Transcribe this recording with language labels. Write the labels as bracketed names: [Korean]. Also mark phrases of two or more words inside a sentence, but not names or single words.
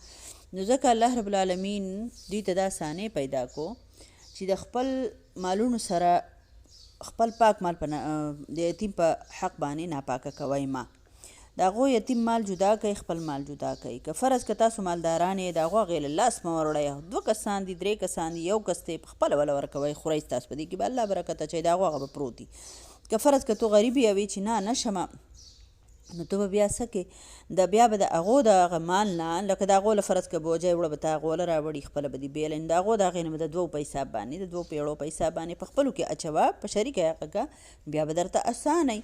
[Pashto] نو ځکه [Arabic] الله رب العالمین [Pashto] دوی ته دا اسانۍ پیدا کو چې د خپل مالونو سره خپل پاک مال د یتیم په حق باندې ناپاکه کوئ ما. د هغو یتیم مال جدا کوي، خپل مال جدا کوي. که فرض که تاسو مالداران یې د هغو هغې له لاس مه وروړئ، 2 کسان دي 3 کسان دي، یو کس دی پخپله وله ورکوئ، خورئ ستاسو په دې کې به الله برکت اچوي، د هغو هغه به پروت دي. که فرض که تو غریب یې وې چې نه نشمه، نو تو به بیا څه کې د بیا به د هغو د هغه مال نه، لکه د هغو له فرض که بوجۍ وړه به تا هغو له راوړي، خپله به دې بیله، د هغو د هغې نه به د 2 په حساب باندې د 2 پیړو په حساب باندې په خپلو کې اچوه، په شریکه هغه که بیا به درته اسانئ.